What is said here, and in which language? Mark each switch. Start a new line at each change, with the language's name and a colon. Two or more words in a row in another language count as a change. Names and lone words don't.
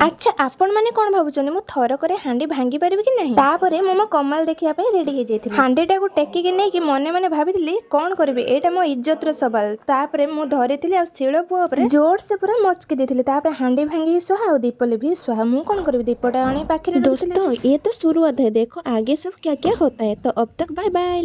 Odia: ଆଚ୍ଛା, ଆପଣ ମାନେ କଣ ଭାବୁଛନ୍ତି ମୁଁ ଥରକରେ ହାଣ୍ଡି ଭାଙ୍ଗି ପାରିବି କି ନାହିଁ? ତାପରେ ମୁଁ ମୋ କମାଲ ଦେଖିବା ପାଇଁ ରେଡି ହେଇଯାଇଥିଲି। ହାଣ୍ଡିଟାକୁ ଟେକିକି ନେଇକି ମନେ ମନେ ଭାବିଥିଲି କଣ କରିବି, ଏଇଟା ମୋ ଇଜ୍ଜତର ସବାଲ। ତାପରେ ମୁଁ ଧରିଥିଲି ଆଉ ଶିଳପୁଆ ଉପରେ ଜୋରସେ ପୁରା ମଚକି ଦେଇଥିଲି। ତାପରେ ହାଣ୍ଡି ଭାଙ୍ଗିକି ସୁହା ଆଉ ଦୀପ ଲିଭି ସୁହା। ମୁଁ କଣ କରିବି, ଦୀପଟା ଆଣି ପାଖରେ ରଖିଥିଲି।
Hindi: दोस्तों, ये तो शुरुआत है, देखो आगे सब क्या क्या होता है। तो अब तक बाय बाय।